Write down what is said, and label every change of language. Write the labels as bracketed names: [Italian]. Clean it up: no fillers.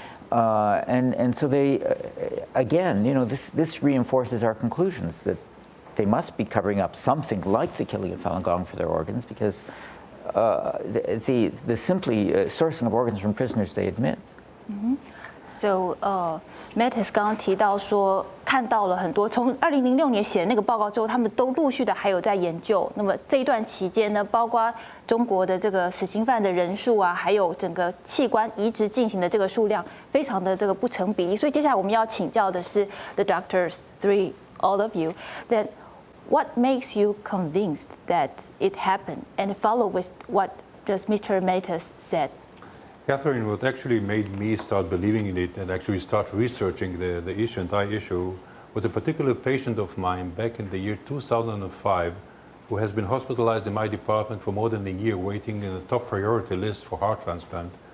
[English] And so they, again, this reinforces our conclusions that they must be covering up something like the killing of Falun Gong for their organs, because the simply sourcing of organs from prisoners they admit. [Chinese] So, Matas 刚刚提到说，看到了很多从2006年写的那个报告之后，他们都陆续的还有在研究。那么这一段期间呢，包括中国的这个死刑犯的人数啊，还有整个器官移植进行的这个数量，非常的这个不成比例。所以接下来我们要请教的是 [English] the doctors, all of you, that what makes you convinced that it happened, and follow with what just Mr. Matas said? Catherine, what actually made me start believing in it and actually start researching the entire issue was a particular patient of mine back in the year 2005 who has been hospitalized in my department for more than a year, waiting in the top priority list for heart transplant.